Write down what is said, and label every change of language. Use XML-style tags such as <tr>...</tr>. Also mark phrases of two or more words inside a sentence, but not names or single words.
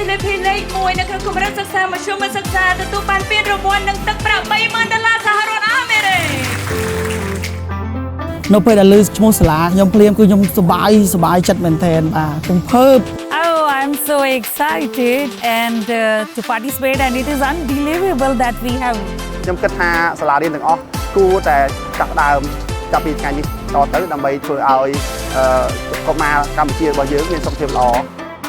<km>លាភីលេខ1នៅក្នុងកម្រិតសិក្សាមធ្យមសិក្សាទទួលបានពានរង្វាន់និងទឹកប្រាក់$30,000សហរដ្ឋអាមេរិក នៅពេលដែលលើឈ្មោះសាលាខ្ញុំភ្លាមគឺខ្ញុំសប្បាយចិត្តមែនទែនបាទខ្ញុំភើប</km> <en>Oh, I'm so excited and to participate and it is unbelievable that we have</en> <km>ខ្ញុំគិតថាសាលារៀនទាំងអស់គួរតែចាប់ដើមចាប់ពីថ្ងៃនេះតទៅដើម្បីធ្វើឲ្យកុមារកម្ពុជារបស់យើងមានសុខភាពល្អ</km>